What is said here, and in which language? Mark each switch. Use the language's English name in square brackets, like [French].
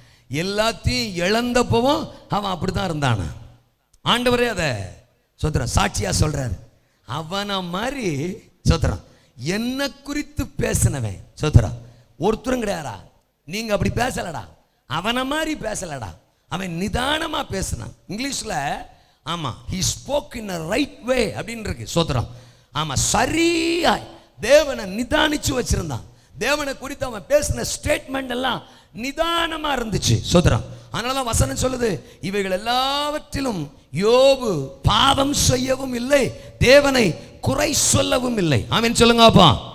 [Tamil] எல்லாத்தையும் இழந்தப்பவும் அவன் அப்படித்தான் இருந்தானா? ஆண்டவரே அதை சோத்திரம் சாட்சியா சொல்றாரு. அவனை மாதிரி சோத்திரம் என்ன குறித்து பேசினவன் சோத்திரம் ஒருத்தரும் கிடையாதா? நீங்க அப்படி பேசலடா, அவனை மாதிரி பேசலடா. அவன் நிதானமா பேசினான். இங்கிலீஷ்ல ஆமா, [English] he spoke in a right way [Tamil] அப்படின்னு இருக்கு. சோத்திரம். ஆமா, சரியா தேவனை நிதானிச்சு வச்சிருந்தான். தேவனை குறித்து அவன் பேசின ஸ்டேட்மெண்ட் எல்லாம் நிதானமா இருந்துச்சு. சோத்திரம். அதனாலதான் வசனம் சொல்லுது, இவைகள் எல்லாவற்றிலும் யோபு பாவம் செய்யவும் இல்லை, தேவனை குறை சொல்லவும் இல்லை. ஆமென் சொல்லுங்க அப்பா.